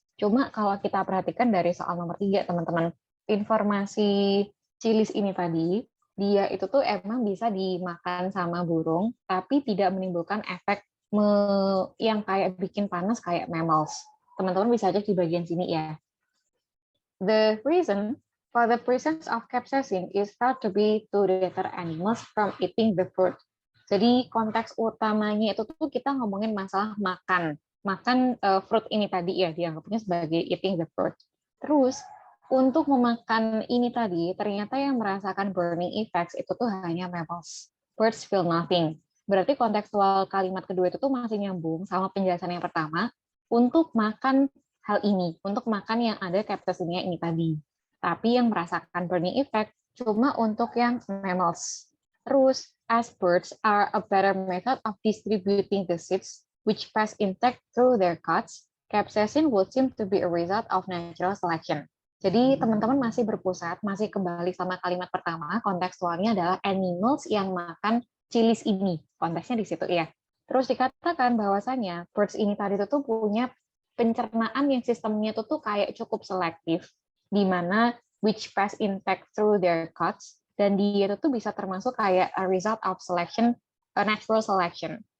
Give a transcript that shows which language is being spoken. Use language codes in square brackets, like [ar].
[id] Cuma kalau kita perhatikan dari soal nomor 3, teman-teman, informasi cilis ini tadi, dia itu tuh emang bisa dimakan sama burung, tapi tidak menimbulkan efek yang kayak bikin panas kayak mammals. Teman-teman bisa cek di bagian sini ya. [en] The reason for the presence of capsaicin is thought to be to deter animals from eating the fruit. [id] Jadi konteks utamanya itu tuh kita ngomongin masalah makan fruit ini tadi ya, dianggapnya sebagai [en] eating the fruit. [id] Terus untuk memakan ini tadi ternyata yang merasakan burning effects itu tuh hanya mammals. [en] Birds feel nothing. [id] Berarti kontekstual kalimat kedua itu tuh masih nyambung sama penjelasan yang pertama untuk makan hal ini, untuk makan yang ada capsaicinnya ini tadi. Tapi yang merasakan burning effect cuma untuk yang mammals. [en] Terus, as birds are a better method of distributing the seeds which pass intact through their cuts, capsaicin would seem to be a result of natural selection. [id] Jadi teman-teman masih berpusat, masih kembali sama kalimat pertama, kontekstualnya adalah animals yang makan chilis ini. Konteksnya di situ ya. Terus dikatakan bahwasanya birds ini tadi itu tuh punya pencernaan yang sistemnya itu tuh kayak cukup selektif, di mana [en] which pass intact through their cuts, [id] dan dia itu bisa termasuk kayak [en] a result of selection, a natural selection.